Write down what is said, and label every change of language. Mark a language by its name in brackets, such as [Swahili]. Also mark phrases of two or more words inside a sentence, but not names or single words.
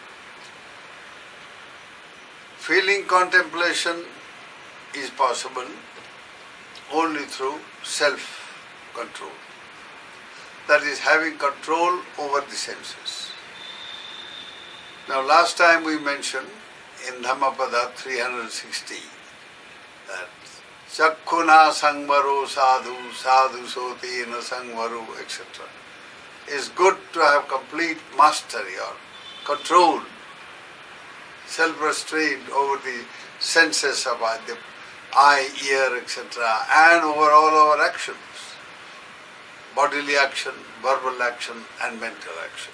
[English] Feeling contemplation is possible only through self-control. That is, having control over the senses. Now, last time we mentioned in Dhammapada 360 that [Pali] Chakkuna sangvaro sadhu, sadhu sotina sangvaro, [English] etc. It's good to have complete mastery or control, self-restraint over the senses of the eye, ear, etc. and over all our actions, bodily action, verbal action and mental actions.